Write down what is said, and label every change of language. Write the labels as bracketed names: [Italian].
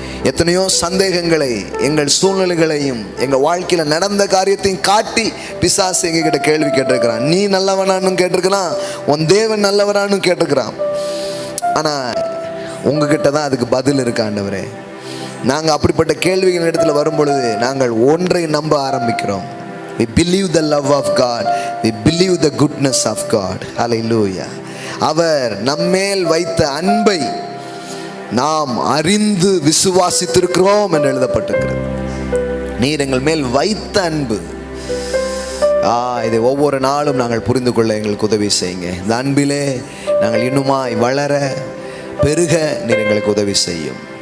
[Tamil] எத்தனையோ சந்தேகங்களை, எங்கள் சூழ்நிலைகளையும், எங்கள் வாழ்க்கையில் நடந்த காரியத்தையும் காட்டி பிசாசு எங்ககிட்ட கேள்வி கேட்டிருக்கிறான். நீ நல்லவனான்னு கேட்டிருக்கிறான், உன் தேவன் நல்லவனான்னு கேட்டிருக்கிறான். ஆனால் உங்ககிட்ட தான் அதுக்கு பதில் இருக்கு ஆண்டவரே. நாங்கள் அப்படிப்பட்ட கேள்விகள் இடத்துல வரும்பொழுது நாங்கள் ஒன்றை நம்ப ஆரம்பிக்கிறோம். [English] We believe the love of God. We believe the goodness of God. Hallelujah. [Tamil] அவர் நம்மேல் வைத்த அன்பை நாம் அறிந்து விசுவாசித்திருக்கிறோம் என்று எழுதப்பட்டிருக்கிறது. நீர் எங்கள் மேல் வைத்த அன்பு, இதை ஒவ்வொரு நாளும் நாங்கள் புரிந்து கொள்ள எங்களுக்கு உதவி செய்யுங்க. இந்த அன்பிலே நாங்கள் இன்னுமாய் வளர பெருக நீர் எங்களுக்கு உதவி செய்யும்.